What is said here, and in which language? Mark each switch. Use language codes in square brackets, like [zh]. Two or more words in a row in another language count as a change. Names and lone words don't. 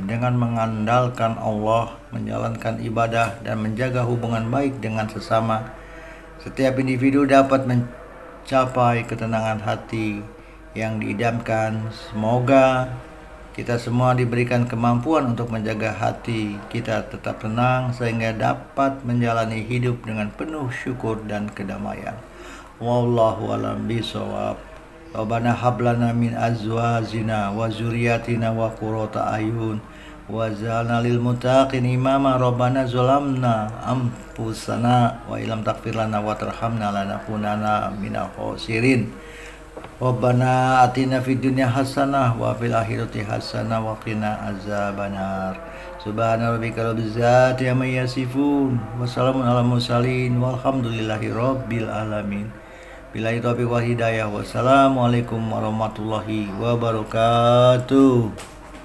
[id] Dengan mengandalkan Allah, menjalankan ibadah dan menjaga hubungan baik dengan sesama, setiap individu dapat mencapai ketenangan hati yang diidamkan. Semoga kita semua diberikan kemampuan untuk menjaga hati kita tetap tenang sehingga dapat menjalani hidup dengan penuh syukur dan kedamaian. [ar] والله أعلم بالصواب. ربنا هب لنا من أزواجنا وذرياتنا قرة أعين واجعلنا للمتقين إماما. ربنا ظلمنا أنفسنا وإن لم تغفر لنا وترحمنا لنكونن من الخاسرين. ربنا آتنا في الدنيا حسنة وفي الآخرة حسنة وقنا عذاب النار. سبحان ربك رب العزة عما يصفون وسلام على المرسلين والحمد لله رب العالمين. بالله التوفيق والهداية. والسلام عليكم ورحمة الله وبركاته.